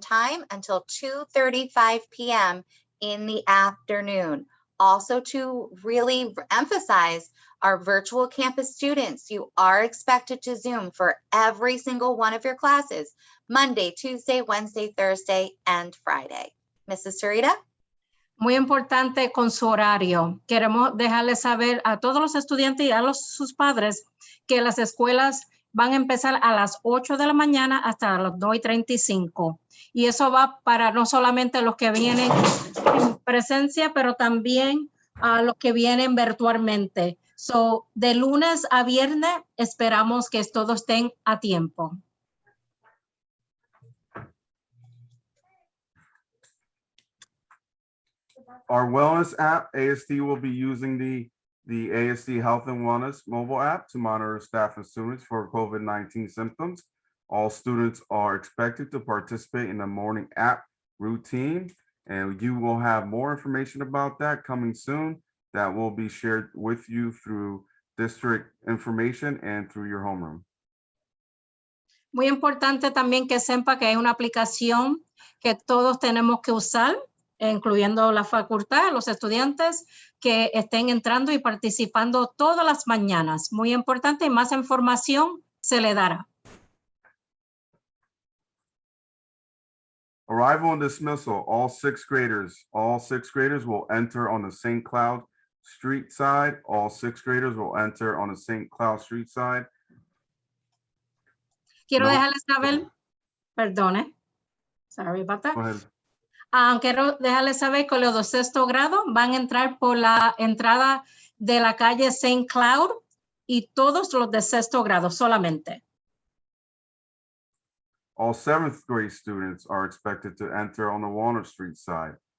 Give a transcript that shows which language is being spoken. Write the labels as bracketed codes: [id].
[en] time until 2:35 p.m. in the afternoon. Also, to really emphasize our virtual campus students, you are expected to Zoom for every single one of your classes, Monday, Tuesday, Wednesday, Thursday, and Friday. Mrs. Sarita? [es] Muy importante con su horario. Queremos dejarles saber a todos los estudiantes y a sus padres que las escuelas van a empezar a las 8 de la mañana hasta las 2:35. Y eso va para no solamente los que vienen en presencia, pero también a los que vienen virtualmente. So, de lunes a viernes esperamos que todos estén a tiempo. [en] Our wellness app, ASD will be using the ASD Health and Wellness mobile app to monitor staff and students for COVID-19 symptoms. All students are expected to participate in the morning app routine, and you will have more information about that coming soon that will be shared with you through district information and through your homeroom. [es] Muy importante también que sepa que hay una aplicación que todos tenemos que usar, incluyendo la facultad, los estudiantes que estén entrando y participando todas las mañanas. Muy importante y más información se le dará. [en] Arrival and dismissal, all sixth graders will enter on the St. Cloud Street side. All sixth graders will enter on the St. Cloud Street side. [es] Quiero [en] No. [es] dejarles saber, perdone, [en] sorry about that. Go ahead. [es] Quiero dejarles saber que los de sexto grado van a entrar por la entrada de la calle St. Cloud y todos los de sexto grado solamente. [en] All seventh grade students are expected to enter on the Walnut Street side.